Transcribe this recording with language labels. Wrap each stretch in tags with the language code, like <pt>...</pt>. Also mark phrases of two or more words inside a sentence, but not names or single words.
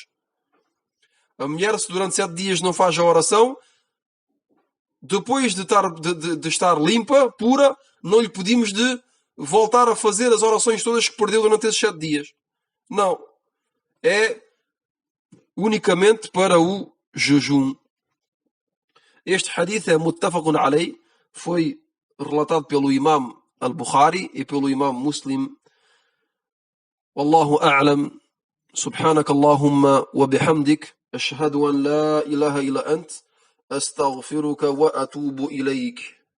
<pt>A mulher, se durante 7 dias não faz a oração, depois de estar limpa, pura, não lhe pedimos de voltar a fazer as orações todas que perdeu durante esses 7 dias. Não. É unicamente para o jejum. Este hadith é</pt> <ar>متفق عليه,</ar> <pt>foi relatado pelo Imam al-Bukhari e pelo Imam Muslim.</pt> <ar>والله أعلم. سبحانك اللهم وبحمدك أشهد أن لا إله إلا أنت أستغفرك وأتوب إليك.</ar>